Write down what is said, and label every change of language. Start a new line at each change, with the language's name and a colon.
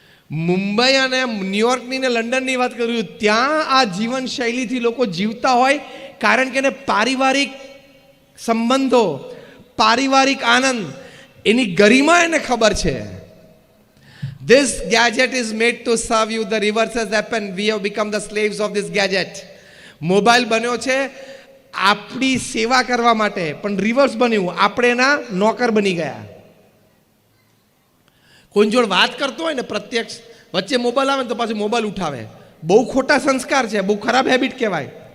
Gujarati: મુંબઈ અને ન્યુયોર્કની ને લંડનની વાત કરું છું. ત્યાં આ જીવન શૈલીથી લોકો જીવતા હોય કારણ કે એને પારિવારિક સંબંધો, પારિવારિક આનંદ, એની ગરિમા એને ખબર છે.
English: This gadget is made to serve you. The reverse has happened. We have become the slaves of this gadget.
Gujarati: Mobile બન્યો છે આપણી સેવા કરવા માટે, પણ રિવર્સ બન્યું, આપણે એના નોકર બની ગયા. કોઈ જોડે વાત કરતો હોય ને પ્રત્યક્ષ, વચ્ચે મોબાઈલ આવે ને તો પાછું મોબાઈલ ઉઠાવે. બહુ ખોટા સંસ્કાર છે, બહુ ખરાબ હેબિટ કહેવાય.